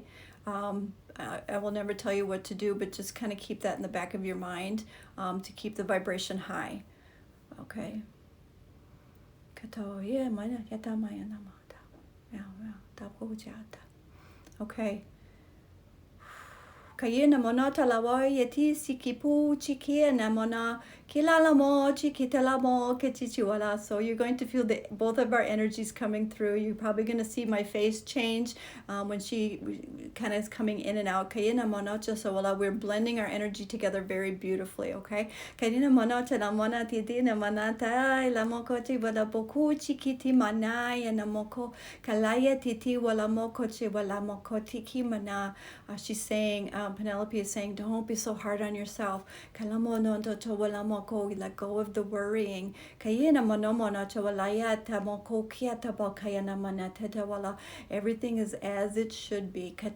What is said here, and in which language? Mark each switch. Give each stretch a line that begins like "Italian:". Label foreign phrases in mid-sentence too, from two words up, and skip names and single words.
English: I will never tell you what to do, but just kind of keep that in the back of your mind, to keep the vibration high, okay? Okay. Kayena mona talawa yeti sikipu chiki na mona kilala mo chikitala mo ketichiwala. So you're going to feel both of our energies coming through. You're probably going to see my face change when she kind of is coming in and out. Kayena mona chasawala. We're blending our energy together very beautifully. Okay. Kayena mona tala mona titi na manata la moko ti wala boku chikiti manaya na moko kalaya titi wala moko chi wala moko tiki mana. She's saying. Penelope is saying, don't be so hard on yourself. Let go of the worrying. Everything is as it should be.